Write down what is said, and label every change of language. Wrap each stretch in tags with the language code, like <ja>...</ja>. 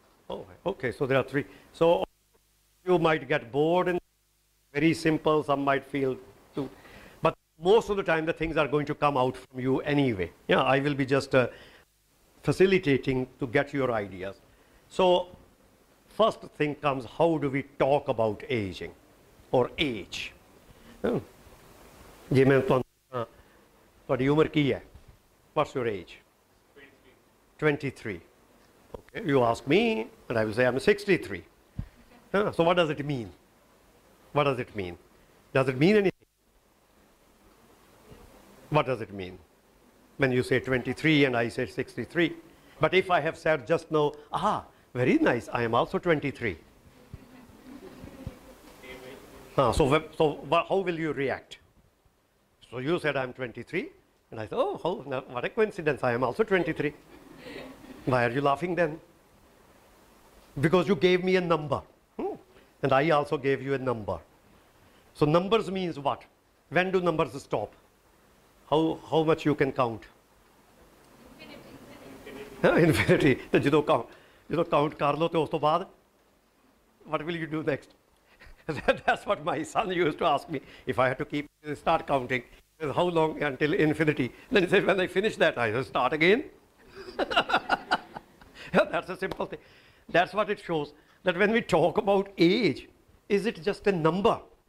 <en>Oh, okay, so there are 3. So you might get bored and very simple, some might feel too, but most of the time the things are going to come out from you anyway. Yeah, I will be just facilitating to get your ideas. So first thing comes, how do we talk about aging or age?</en> <hi>जी मैं</hi> <pa>ਤੁਹਾਡੀ ਉਮਰ ਕੀ ਹੈ?</pa> <en>What's your age? 23. Okay, you ask me and I will say I'm 63. So what does it mean? What does it mean? Does it mean anything? What does it mean when you say 23 and I say 63? But if I have said just now, very nice, I am also 23. So how will you react? So you said I'm 23, and I thought, what a coincidence, I am also 23. Why are you laughing then? Because you gave me a number, and I also gave you a number. So numbers means what? When do numbers stop? How much you can count? Infinity.</en> <pa>ਜਦੋਂ count ਕਰ ਲਓ ਤੇ ਉਸ ਤੋਂ ਬਾਅਦ,</pa> <en>what will you do next? That's what my son used to ask me if I had to start counting. How long until infinity? Then he said, when I finish that, I will start again. Yeah, that's a simple thing. That's what it shows, that when we talk about age, is it just a number?</en>